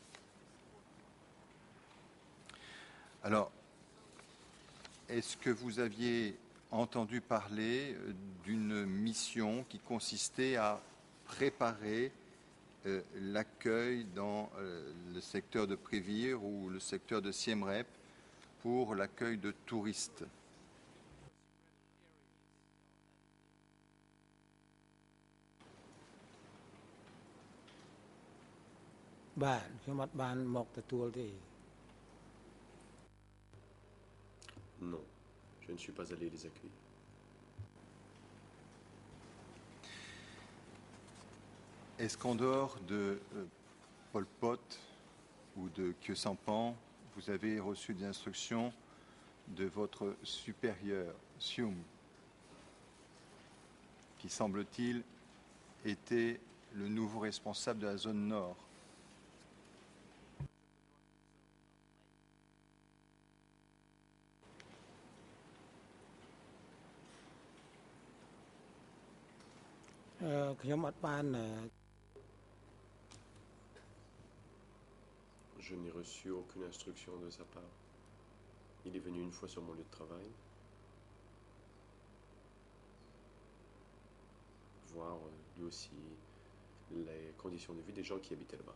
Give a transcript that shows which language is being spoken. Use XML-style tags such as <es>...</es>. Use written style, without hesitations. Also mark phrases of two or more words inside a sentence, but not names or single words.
<fr>Alors, est-ce que vous aviez entendu parler d'une mission qui consistait à préparer l'accueil dans le secteur de Prévire ou le secteur de Siem Reap pour l'accueil de touristes?</fr> <km>បាទខ្ញុំអត់បានមកទទួលទេ</km> <fr>Non, je ne suis pas allé les accueillir. Est-ce qu'en dehors de Pol Pot ou de Khieu Sampan, vous avez reçu des instructions de votre supérieur, Sium, qui semble-t-il était le nouveau responsable de la zone nord?</fr> <km>ខ្ញុំអត់បាន</km> <fr>Je n'ai reçu aucune instruction de sa part. Il est venu une fois sur mon lieu de travail, voir lui aussi les conditions de vie des gens qui habitaient là-bas.</fr>